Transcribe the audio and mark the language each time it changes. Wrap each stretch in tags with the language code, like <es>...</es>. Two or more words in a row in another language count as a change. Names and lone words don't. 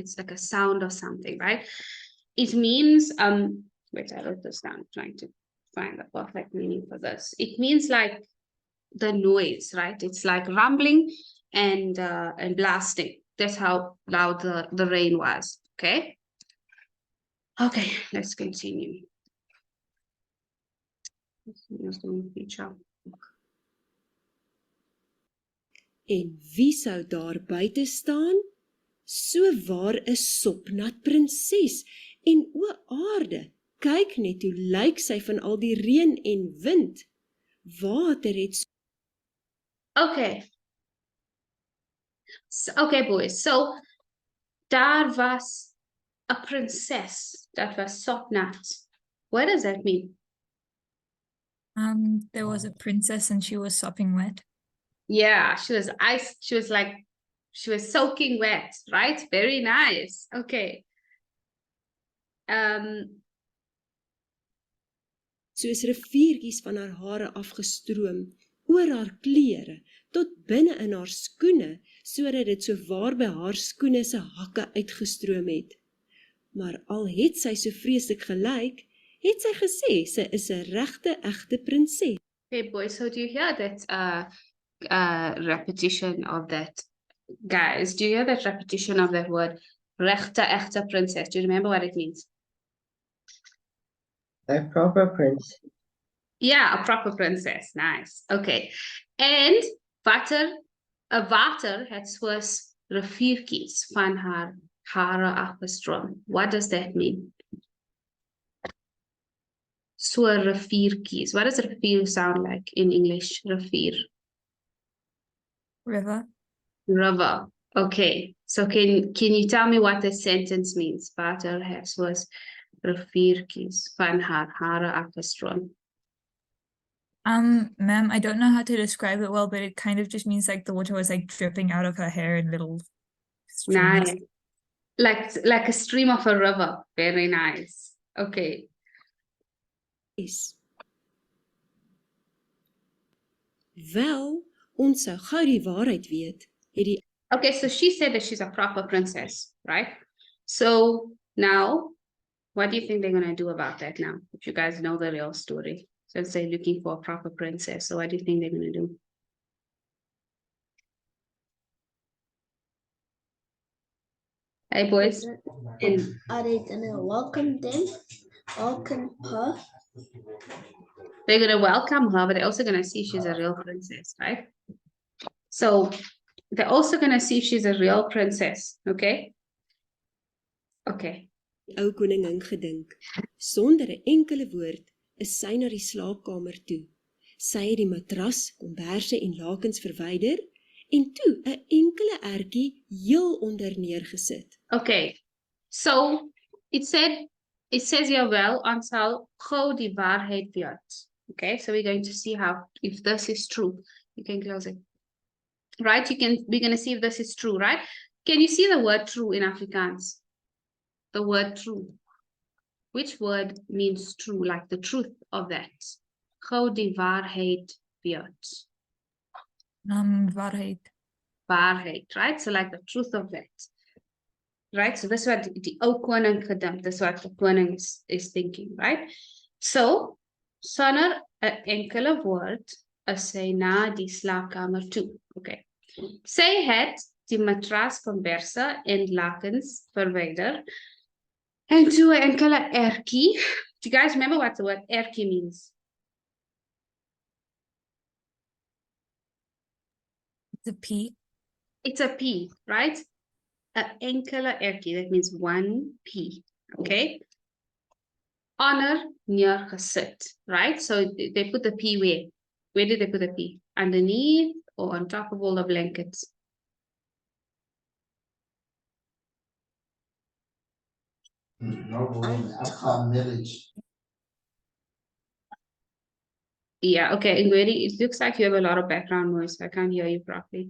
<en>It's like a sound of something, right? It means wait, I wrote this down. Trying to find the perfect meaning for this. It means like the noise, right? It's like rumbling and blasting. That's how loud the rain was. Okay. Okay, let's continue.</en> <af>En wie sou daar buite staan? So waar 'n sopnat prinses. En o aarde, kyk net hoe lyk sy van al die reën en wind. Water het</af> <en>Okay. So, okay, boys. So</en> <af>daar was</af> <en>a princess that was sopnat. What does that mean? There was a princess and she was sopping wet. Yeah, she was ice. She was soaking wet, right? Very nice. Okay.</en> <af>soos riviertjies van haar hare afgestroom, oor haar klere, tot binne in haar skoene, sodat dit so waar by haar skoene se hakke uitgestroom het. Maar al het sy so vreeslik gelyk, het sy gesê sy is 'n regte egte prinses.</af> <en>Okay, boys, so do you hear that repetition of that? Guys, do you hear that repetition of that word?</en> <af>Rechte, echte princess.</af> <en>Do you remember what it means? A proper prince. Yeah, a proper princess. Nice. Okay.</en> <af>And water het soos riviertjies van haar hare afgestroom.</af> <en>What does that mean? So riviertjies. What does rivier sound like in English?</en> <af>Rivier.</af> <en>River. River. Okay. So can you tell me what this sentence means?</en> <af>Water het soos riviertjies van haar hare afgestroom.</af> <en>Ma'am, I don't know how to describe it well, but it kind of just means like the water was like dripping out of her hair in little streams. Nice. Like a stream of a river. Very nice. Okay.</en> <af>Wel, ons sou gou die waarheid weet, het die</af> <en>Okay, so she said that she's a proper princess, right? So now, what do you think they're going to do about that now? If you guys know the real story. Since they're looking for a proper princess. So what do you think they're going to do? Hey boys. And Are they gonna welcome them? Welcome her? they're gonna welcome her, but they're also gonna see if she's a real princess, right? So they're also gonna see if she's a real princess, okay? Okay.</en> <af>Die ou koningin gedink. Sonder 'n enkele woord is sy na die slaapkamer toe. Sy het die matras, komberse en lakens verwyder en toe 'n enkele ertjie heel onder neergesit.</af> <en>Okay. So it says here</en> <af>wel aansal gou die waarheid weet.</af> <en>Okay, so we're going to see how if this is true. You can close it. Right? We're gonna see if this is true, right? Can you see the word true in Afrikaans? The word true. Which word means true, like the truth of that?</en> <af>Gou die waarheid weet. Waarheid. Waarheid,</af> <en>right? So like the truth of that. Right? So this is what</en> <af>die ou koning gedink,</af> <en>this is what the koning is thinking, right? So,</en> <af>sonder 'n enkele woord is sy na die slaapkamer toe.</af> <en>Okay.</en> <af>Sy het die matras, komberse en lakens verwyder. En toe 'n enkele ertjie.</af> <en>Do you guys remember what the word ertjie means? The P. It's a P, right?</en> <af>'n enkele ertjie,</af> <en>that means one P, okay?</en> <af>Honor neergesit, right?</af> <en>So they put the P where? Where did they put the P? Underneath or on top of all the blankets? Yeah, okay, and really, it looks like you have a lot of background noise, so I can't hear you properly.</en>